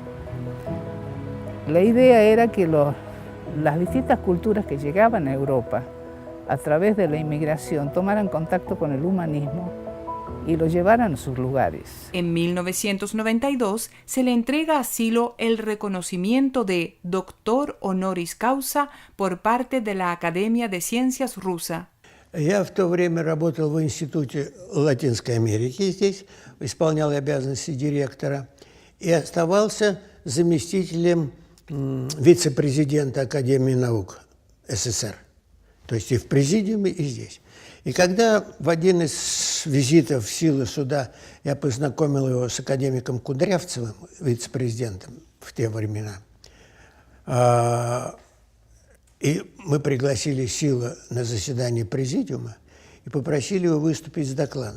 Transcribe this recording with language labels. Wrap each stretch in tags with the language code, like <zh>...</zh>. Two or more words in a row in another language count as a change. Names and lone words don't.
<es>La idea era que las distintas culturas que llegaban a Europa a través de la inmigración tomaran contacto con el humanismo y lo llevaran a sus lugares. En 1992 se le entrega a Silo el reconocimiento de Doctor Honoris Causa por parte de la Academia de Ciencias rusa.</es> <ru>Я в то время работал в Институте Латинской Америки здесь, исполнял обязанности директора и оставался заместителем вице-президента Академии наук СССР. То есть и в президиуме, и здесь. И когда в один из визитов в силы суда я познакомил его с академиком Кудрявцевым, вице-президентом в те времена, и мы пригласили Силу на заседание президиума и попросили его выступить с докладом.</ru>